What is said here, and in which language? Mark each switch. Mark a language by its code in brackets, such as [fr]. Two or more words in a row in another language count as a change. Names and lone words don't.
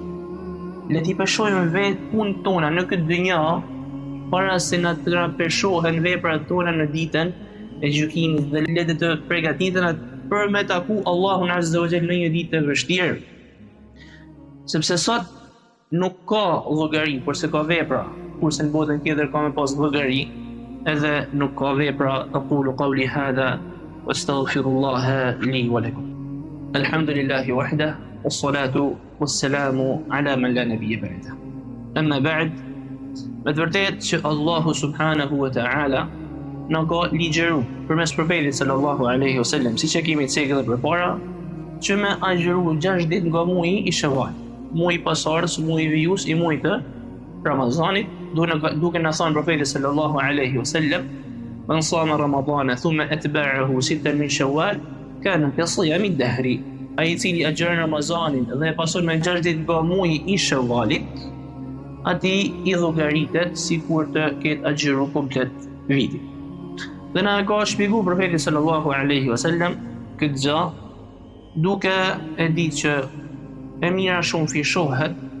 [sq] Le t'i peshojmë vetë punët tona në këtë dynja para se na të peshohen veprat tona në ditën e gjykimit, dhe le të përgatitena për me taku Allahun [ar] عز وجل [sq] në një ditë të vështirë. Sepse sot nuk ka llogari, por se ka vepra, kurse në botën tjetër ka me pas llogari, edhe nuk ka vepra. [ar] أقول قولي هذا وأستغفر الله لي ولكم. الحمد لله وحده والصلاة والسلام على من لا نبي بعده. أما بعد, [sq] me të vërtetë që Allahu [ar] سبحانه وتعالى [sq] na ka ligjëruar përmes profetit [ar] صلى الله عليه وسلم, [sq] siç e kemi thënë edhe përpara, që me agjëru 6 ditë nga muaji i Shawwal, muaji pasardhës, muaji vijus i muajit të Ramazanit, duke na thënë profeti [ar] صلى الله عليه وسلم: "من صام رمضان ثم أتبعه 6 من شوال كان كصيام الدهر." [sq] Ai i cili agjeron Ramazanin dhe e pason me 6 ditë nga muaji i Shawwalit, ati i llogaritet sikur të ketë agjeru komplet vitin. Dhe na ka shpjeguar profeti [ar] صلى الله عليه وسلم [sq] këtë gjë, duke e ditë që e mira shumë fishohet.